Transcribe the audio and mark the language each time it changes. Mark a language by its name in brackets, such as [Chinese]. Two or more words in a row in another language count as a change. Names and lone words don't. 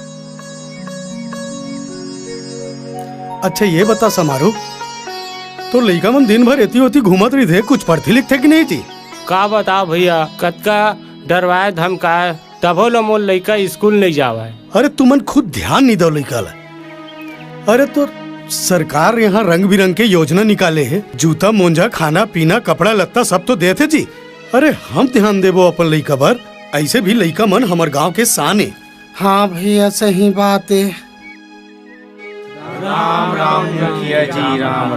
[Chhattisgarhi] अच्छा ये बता समारोह तो लइका मन दिन भर एती होती घूमत रही थे, कुछ पढ़ते लिखते कि नहीं थी? का बता भैया कतका डरवाए धमकाए तभो लो मोल लइका स्कूल नहीं जावाए। अरे तुमन खुद ध्यान नहीं दो लइका ला। अरे तो सरकार यहाँ रंग बिरंग के योजना निकाले है, जूता मोजा खाना पीना कपड़ा लत्ता सब तो देते जी। अरे हम ध्यान देबो अपन लइका पर। ऐसे भी लइका मन हमार गांव के शान है। हाँ भैया सही बात है। राम राम मुखिया जी राम